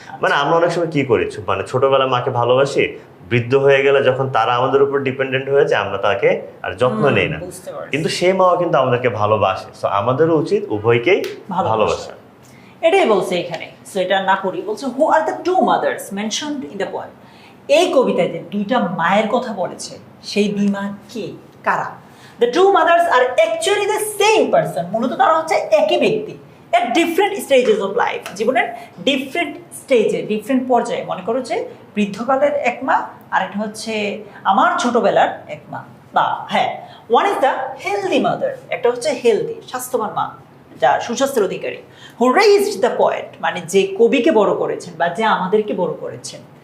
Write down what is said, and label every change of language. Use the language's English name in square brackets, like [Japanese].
[Bangla] মানে আমরা অনেক সময় কি করি, মানে ছোটবেলা মাকে ভালোবাসি, বৃদ্ধ হয়ে গেলে যখন তারা আমাদের উপর ডিপেন্ডেন্ট হয়ে যায় আমরা তাকে আর যত্ন নেই না, কিন্তু সেই মাও কিন্তু আমাদেরকে ভালোবাসে। সো আমাদেরও উচিত উভয়কেই ভালোবাসা। এটাই বলছে এখানে। সো এটা না করি বলছে, [English] Who are the two mothers mentioned in the poem. [Bangla] এই কবিতায় যে দুইটা মায়ের কথা বলেছে, সেই দুই মা কে, কারা? [English] The two mothers are actually the same person. [Bangla] মূলত তারা হচ্ছে একই ব্যক্তি, [English] at different stages of life, [Bangla] জীবনের ডিফারেন্ট স্টেজে, ডিফারেন্ট পর্যায়ে। মনে করো যে বৃদ্ধকালের এক মা, আর এটা হচ্ছে আমার ছোটবেলার এক মা। বা হ্যাঁ, [English] one is the healthy mother, [Bangla] একটা হচ্ছে হেলদি স্বাস্থ্যবান মা, যার সুস্বাস্থ্যের অধিকারী, [English] who raised the poet, [Bangla] মানে যে কবিকে বড় করেছেন বা যে আমাদেরকে বড় করেছেন।